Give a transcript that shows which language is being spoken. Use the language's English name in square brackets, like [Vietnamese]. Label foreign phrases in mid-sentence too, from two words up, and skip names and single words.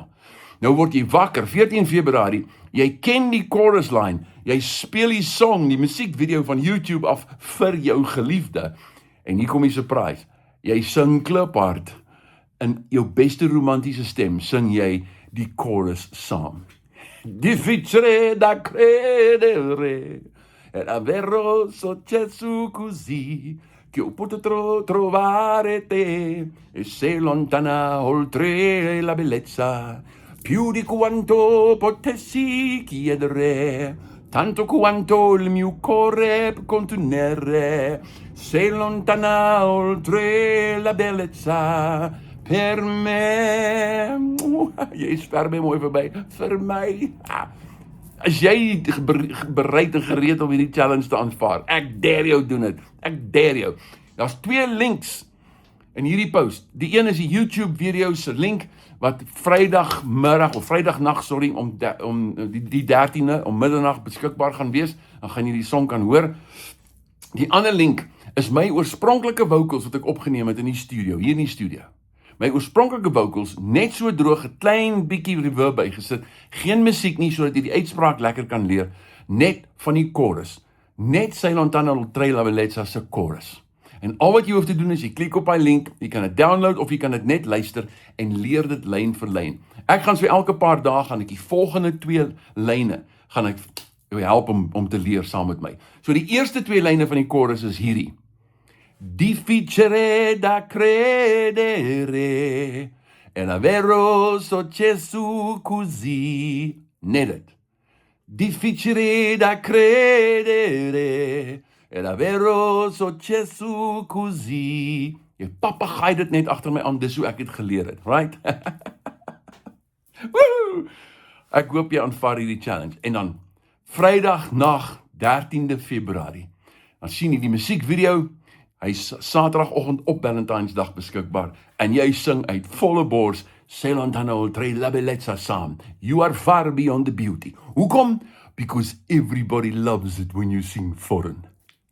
[Afrikaans] Nou word jy wakker, 14 Februarie, jy ken die [English] chorus line, [Afrikaans] jy speel die song, die musiekvideo van YouTube af vir jou geliefde, en hier kom die surprise, jy sing kliphard, in jou beste romantiese stem, sing jy die chorus saam. [Italian] Difficile da credere, è davvero successo così, che ho potuto trovare te, e sei lontana oltre la bellezza, più di quanto potessi chiedere, tanto quanto il mio cuore può contenere, sei lontana oltre la bellezza, per me. [Afrikaans] Jy is ver by mooi verby, vir my. As jy bereid en gereed om hierdie challenge te aanvaar, ek dare jou doen het, ek dare jou. Daar's 2 links in hierdie post. Die een is die YouTube video se link, wat Vrydagmiddag, of Vrydagnag, om die 13de, om middernag beskikbaar gaan wees, dan gaan jy die song kan hoor. Die ander link is my oorspronklike vocals wat ek opgeneem het in die studio, hier in die studio. My oorspronklike vocals, net so droog, 'n klein bietjie reverb bygesit, geen musiek nie, sodat jy die uitspraak lekker kan leer, net van die chorus, net Sei lontana oltre la bellezza se chorus. En al wat jy hoef te doen is, jy klik op die link, jy kan dit download, of jy kan dit net luister, en leer dit lyn vir lyn. Ek gaan so elke paar dae, gaan ek die volgende 2 lyne, gaan ek jou help om te leer saam met my. So die eerste 2 lyne van die chorus is hierdie. [Italian] Difficile da credere, è davvero successo così. [Afrikaans] Net dit. [Italian] Difficile da credere, è davvero successo così. [Afrikaans] Jy papagaai dit net agter my aan, dis hoe ek het geleer het, right? Woehoe! Ek hoop jy aanvaar hierdie challenge. En dan Vrydag nag 13de Februarie. Dan sien jy die musiekvideo. Hy's Saterdagoggend op Valentynsdag beskikbaar en jy sing uit volle bors Selantana Oltre La Bellezza saam. [English] You are far beyond the beauty. [Afrikaans] Hoekom? [English] Because everybody loves it when you sing foreign.